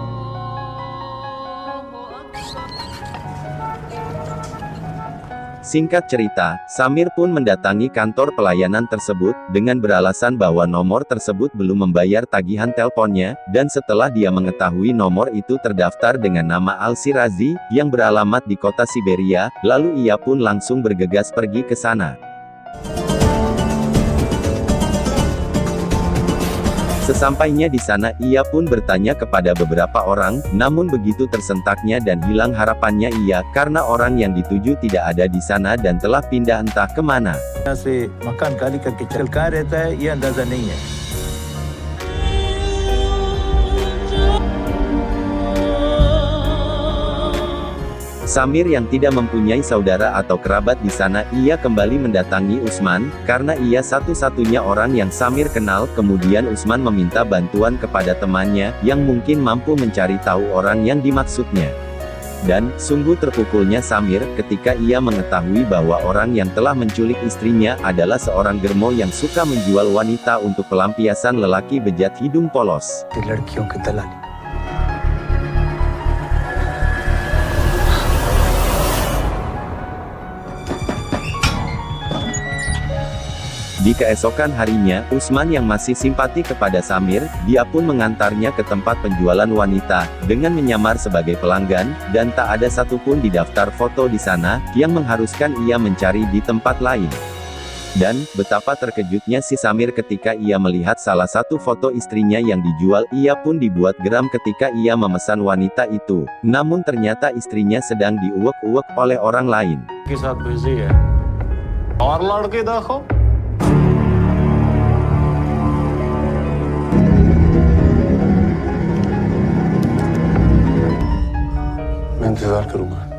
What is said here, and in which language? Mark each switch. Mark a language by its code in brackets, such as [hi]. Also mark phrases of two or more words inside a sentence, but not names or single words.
[id] Singkat cerita, Samir pun mendatangi kantor pelayanan tersebut, dengan beralasan bahwa nomor tersebut belum membayar tagihan teleponnya, dan setelah dia mengetahui nomor itu terdaftar dengan nama Al-Shirazi, yang beralamat di kota Siberia, lalu ia pun langsung bergegas pergi ke sana. Sesampainya di sana, ia pun bertanya kepada beberapa orang, namun begitu tersentaknya dan hilang harapannya ia, karena orang yang dituju tidak ada di sana dan telah pindah entah kemana. [hi] से मकान खाली करके चल कहाँ रहता है ये अंदाजा नहीं है। [id] Samir yang tidak mempunyai saudara atau kerabat di sana, ia kembali mendatangi Usman, karena ia satu-satunya orang yang Samir kenal. Kemudian Usman meminta bantuan kepada temannya, yang mungkin mampu mencari tahu orang yang dimaksudnya. Dan, sungguh terpukulnya Samir, ketika ia mengetahui bahwa orang yang telah menculik istrinya, adalah seorang germo yang suka menjual wanita untuk pelampiasan lelaki bejat hidung polos. [hi] लड़कियों की दलाली। [id] Di keesokan harinya, Usman yang masih simpati kepada Samir, dia pun mengantarnya ke tempat penjualan wanita, dengan menyamar sebagai pelanggan, dan tak ada satupun di daftar foto di sana, yang mengharuskan ia mencari di tempat lain. Dan, betapa terkejutnya si Samir ketika ia melihat salah satu foto istrinya yang dijual. Ia pun dibuat geram ketika ia memesan wanita itu, namun ternyata istrinya sedang diuek-uek oleh orang lain. [hi] के साथ बिजी है और लड़के देखो मैं इंतजार करूंगा।